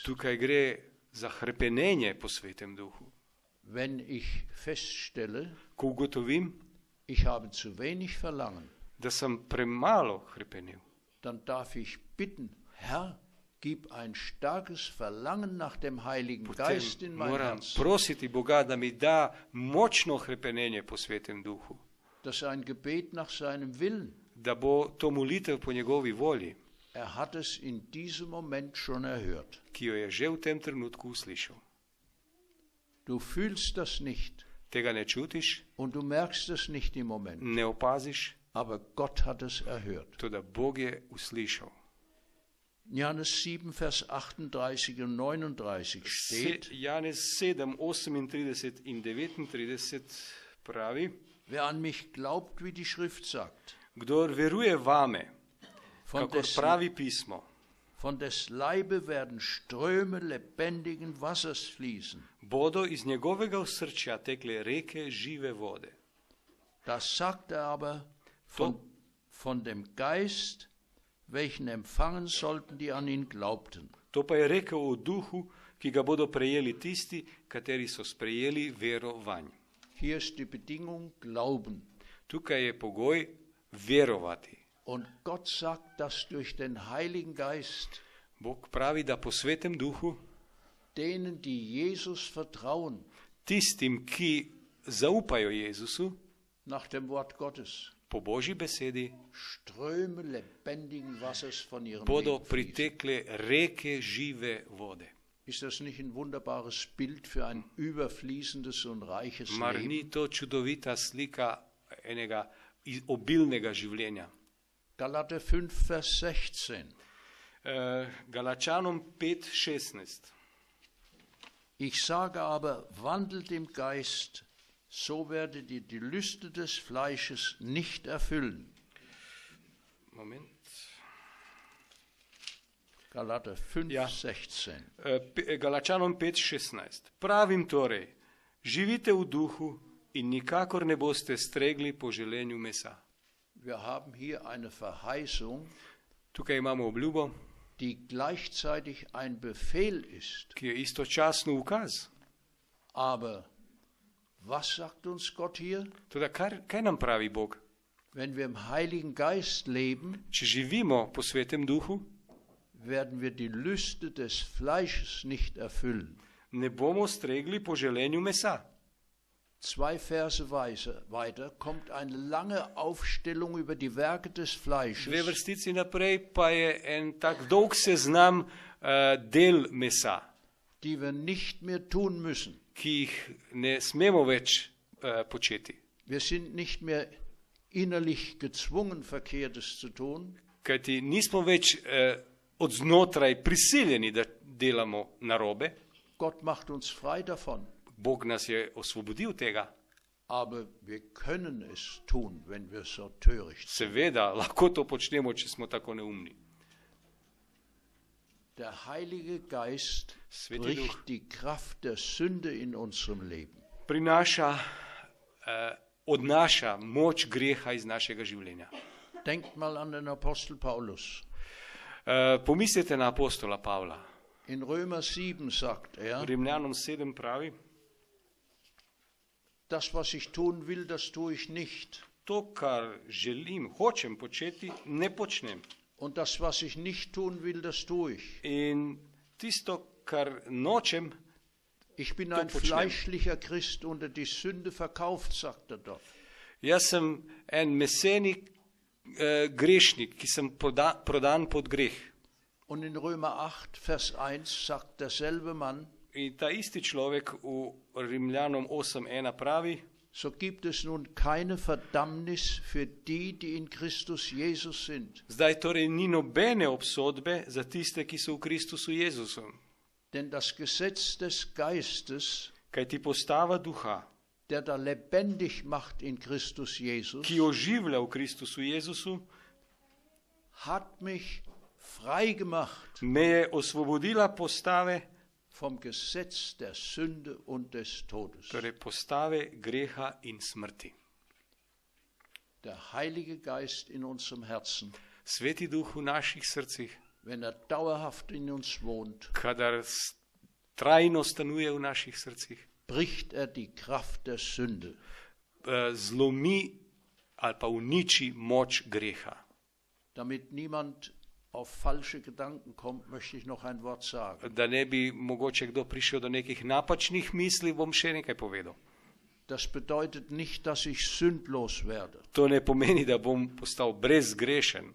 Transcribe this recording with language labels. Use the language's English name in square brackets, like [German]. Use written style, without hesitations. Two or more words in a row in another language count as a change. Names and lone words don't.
[Slovenian] Tukaj gre za hrepenenje po Svetem Duhu. [German] Wenn ich feststelle, [Slovenian] Ko ugotovim, [German] ich habe zu wenig Verlangen, [Slovenian] da sem premalo hrepenil, [German] dann darf ich bitten, Herr, gib ein starkes Verlangen nach dem Heiligen Geist in [Slovenian] potem [German] mein [Slovenian] moram [German] Herz. [Slovenian] prositi Boga, da mi da močno hrepenenje po Svetem Duhu, [German] Das ist ein Gebet nach seinem Willen. [Slovenian] da bo to molitev po njegovi volji, [German] Hat es in diesem Moment schon erhört. [Slovenian] ki jo je že v tem trenutku uslišal. [German] Du fühlst das nicht [Slovenian] Tega ne čutiš, [German] und du merkst es nicht im Moment, [Slovenian] ne opaziš, [German] aber Gott hat es erhört. [Slovenian] to da Bog je uslišal. [German] Johannes 7, Vers 38 und 39 steht, [Slovenian] Janez 7, 38 in 39 pravi, [German] wer an mich glaubt, wie die Schrift sagt, [Slovenian] kdor veruje vame, [German] von [Slovenian] kakor [German] des, [Slovenian] pravi pismo, [German] von des Leibe werden Ströme lebendigen Wassers fließen. [Slovenian] bodo iz njegovega osrčja tekle reke žive vode. [German] Das sagt er aber von dem Geist, welchen empfangen sollten, die an ihn glaubten. [Slovenian] To pa je rekel o duhu, ki ga bodo prejeli tisti, kateri so sprejeli vero vanj. [German] Hier ist die Bedingung Glauben. [Slovenian] Tukaj je pogoj verovati. [German] Und Gott sagt, dass durch den Heiligen Geist [Slovenian] Bog pravi, da po Svetem Duhu [German] denen, die Jesus vertrauen, [Slovenian] tistim, ki zaupajo Jezusu, [German] nach dem Wort Gottes, [Slovenian] po Božji besedi, [German] Ströme lebendigen Wassers von ihrem [Slovenian] bodo [German] Leben fließen. [Slovenian] pritekle reke žive vode. [German] Ist das nicht ein wunderbares Bild für ein überfließendes und reiches [Slovenian] Mar [German] Leben? [Slovenian] ni to čudovita slika enega obilnega življenja? [German] Galater 5, Vers 16. [Slovenian] Galačanom 5:16. [German] Ich sage aber, wandelt im Geist, so werdet ihr die Lüste des Fleisches nicht erfüllen. Moment. Galater 5, Ja. 16. [Slovenian] Galačanom 5:16. Pravim torej, živite v duhu in nikakor ne boste stregli po želenju mesa. [German] Wir haben hier eine Verheißung, [Slovenian] Tukaj imamo obljubo, [German] die gleichzeitig ein Befehl ist. [Slovenian] ki je istočasno ukaz. [German] Aber was sagt uns Gott hier? [Slovenian] Toda kaj nam pravi Bog? [German] Wenn wir im Heiligen Geist leben, [Slovenian] Če živimo po Svetem Duhu, [German] werden wir die Lüste des Fleisches nicht erfüllen. [Slovenian] ne bomo stregli po želenju mesa. [German] 2 Verse weiter kommt eine lange Aufstellung über die Werke des [Slovenian] Dve [German] Fleisches, [Slovenian] vrstici naprej pa je en tak dolg seznam del mesa, [German] die wir nicht mehr tun müssen. [Slovenian] ki jih ne smemo več početi. [German] Wir sind nicht mehr innerlich gezwungen, Verkehrtes zu tun, [Slovenian] Kajti nismo več od znotraj prisiljeni, da delamo narobe. [German] Gott macht uns frei davon. [Slovenian] Bog nas je osvobodil tega. [German] Aber wir können es tun, wenn wir so töricht sind. [Slovenian] Seveda, lahko to počnemo, če smo tako neumni. [German] Der Heilige Geist [Slovenian] Sveti Duh [German] bricht die Kraft der Sünde in unserem Leben. [Slovenian] prinaša, odnaša moč greha iz našega življenja. [German] Denkt mal an den Apostel Paulus. [Slovenian] Pomislite na apostola Pavla. [German] In Römer 7 sagt er, [Slovenian] Rimljanom 7 pravi, [German] das, was ich tun will, das tue ich nicht. [Slovenian] to, kar želim, hočem početi, ne počnem. [German] Und das, was ich nicht tun will, das tue ich. [Slovenian] In tisto, kar nočem, [German] Ich bin [Slovenian] To [German] ein [Slovenian] počnem. [German] fleischlicher Christ unter die Sünde verkauft, sagt er dort. [Slovenian] jaz sem en meseni grešnik, ki sem prodan pod greh. [German] Und in Römer 8, Vers 1 sagt derselbe Mann, [Slovenian] In ta isti človek v Rimljanom 8.1 pravi, [German] so gibt es nun keine Verdammnis für die, die in Christus Jesus sind. [Slovenian] zdaj torej ni nobene obsodbe za tiste, ki so v Kristusu Jezusu. [German] Denn das Gesetz des Geistes, [Slovenian] Kajti postava duha, [German] der da lebendig macht in Christus Jesus, [Slovenian] ki oživlja v Kristusu Jezusu, [German] hat mich frei gemacht [Slovenian] me je osvobodila postave, [German] vom Gesetz der Sünde und des Todes. [Slovenian] torej postave greha in smrti. [German] Der Heilige Geist in unserem Herzen, [Slovenian] Sveti duh v naših srcih, [German] wenn er dauerhaft in uns wohnt, [Slovenian] kadar trajno stanuje v naših srcih, [German] bricht er die Kraft der Sünde. [Slovenian] zlomi ali pa uniči moč greha. [German] Damit niemand auf falsche Gedanken kommt, möchte ich noch ein Wort sagen. [Slovenian] Da ne bi mogoče kdo prišel do nekih napačnih misli, bom še nekaj povedal. [German] Das bedeutet nicht, dass ich sündlos werde. [Slovenian] To ne pomeni, da bom postal brezgrešen.